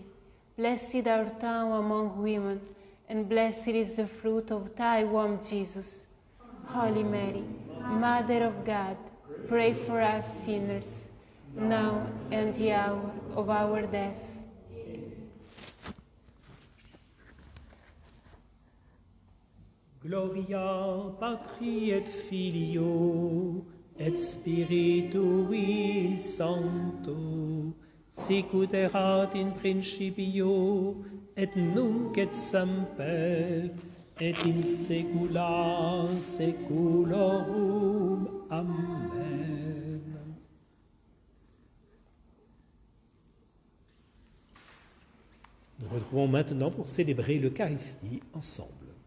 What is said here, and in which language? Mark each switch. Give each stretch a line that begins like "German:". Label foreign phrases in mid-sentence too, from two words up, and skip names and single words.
English: Blessed art thou among women, and blessed is the fruit of thy womb, Jesus. Holy Mary, Mother of God, pray for us sinners, now and the hour of our death.
Latin: Gloria Patri et Filio et Spiritui Sancto, sicut erat in principio, et nunc et semper, et in saecula saeculorum. Amen.
French: Nous retrouvons maintenant pour célébrer l'Eucharistie ensemble.